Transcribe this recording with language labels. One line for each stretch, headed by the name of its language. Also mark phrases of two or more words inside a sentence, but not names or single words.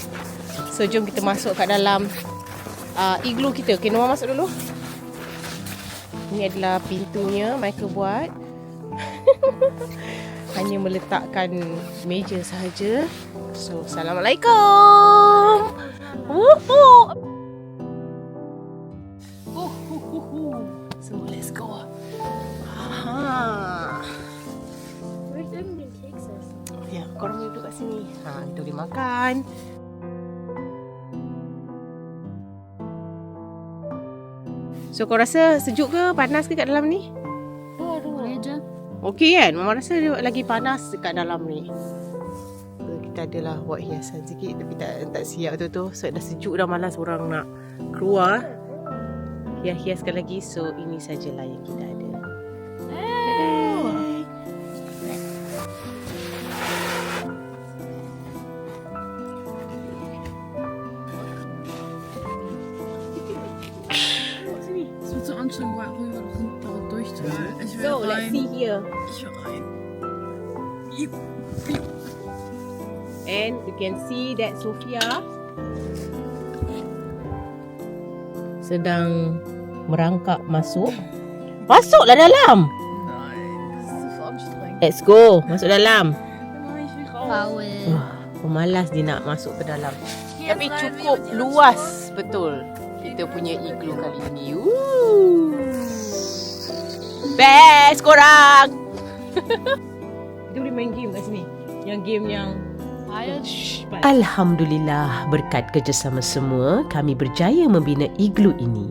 Malay: So, jom kita masuk kat dalam igloo kita. Okay, Noah masuk dulu. Ini adalah pintunya, Michael buat. Hanya meletakkan meja sahaja. So, Assalamualaikum. Woohoo.
English: So, let's go. Where's everything takes us?
Malay: Ya, korang boleh duduk kat sini. Kita boleh makan. So, kau rasa sejuk ke? Panas ke kat dalam ni? Boleh je. Okey kan? Mama rasa dia lagi panas dekat dalam ni. So, kita adalah buat hiasan sikit tapi tak siap tu. So, dah sejuk dah, malas orang nak keluar. Hiaskan lagi. So, ini sajalah yang kita ada.
German: Es wird so anstrengend, weil rüber dort durchzuholen. Ich will
English: So, let's
German: rein.
English: see here.
German: Ich will rein.
English: And you can see that Sophia
Malay: sedang merangkak masuk. Masuklah dalam.
German: Nein, das ist so anstrengend.
English: Let's go.
Malay: Masuk dalam.
German: Nein, ich will raus. Paul.
Malay: Pemalas dia nak masuk ke dalam.
German: Hier
Malay: Tapi
German: ist rein,
Malay: cukup
German: wir sind
Malay: luas betul kita punya igloo kali ini. Woo. Best korang. Kita boleh main game kat sini. Yang game yang Alhamdulillah, berkat kerjasama semua, kami berjaya membina igloo ini.